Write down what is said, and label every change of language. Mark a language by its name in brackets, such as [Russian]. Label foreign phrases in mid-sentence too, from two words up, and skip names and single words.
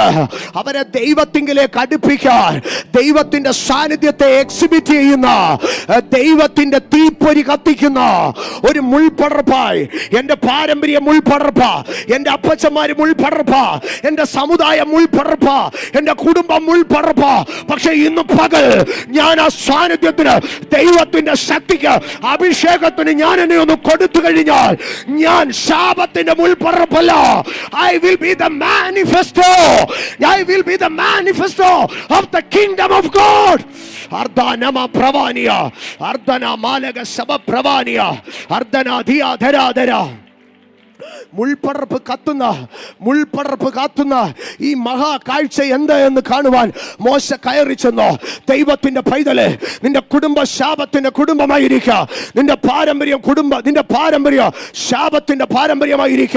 [Malayalam] അവരെ ദൈവത്തിങ്കിലേക്ക് അടുപ്പിക്കാൻ, ദൈവത്തിന്റെ സാന്നിധ്യത്തെ എക്സിബിറ്റ് ചെയ്യുന്ന, ദൈവത്തിന്റെ തീപ്പൊരി കത്തിക്കുന്ന ഒരു മുൾപ്പടർപ്പായി എന്റെ പാരമ്പര്യ മുൾപ്പടർപ്പ, എന്റെ അപ്പച്ചന്മാര് മുൾപ്പടർപ്പ, എന്റെ സമുദായം മുൾപ്പടർപ്പ, എന്റെ കുടുംബം മുൾപ്പടർപ്പ. പക്ഷെ ഇന്ന് പകൽ ഞാൻ ആ സാന്നിധ്യത്തിന്, ദൈവത്തിന്റെ ശക്തിക്ക്, അഭിഷേകത്തിന് ഞാൻ എന്നെ ഒന്ന് കൊടുത്തു കഴിഞ്ഞാൽ ഞാൻ ശാപത്തിന്റെ മുൾപ്പടർപ്പല്ല. [English] I will be the manifesto. I will be the manifesto of the kingdom of God. Ardhanama pravaniya, ardhana malaga saba pravaniya, ardhana dhiya dhara dhara. [Malayalam] മുൾപ്പടർപ്പ് കാത്തുന്ന ഈ മഹാ കാഴ്ച എന്താ എന്ന് കാണുവാൻ മോശ കയറി ചെന്നു. ദൈവത്തിന്റെ പൈതലെ, നിന്റെ കുടുംബ ശാപത്തിന്റെ കുടുംബമായിരിക്കുക, നിന്റെ പാരമ്പര്യം ശാപത്തിന്റെ പാരമ്പര്യമായിരിക്കുക.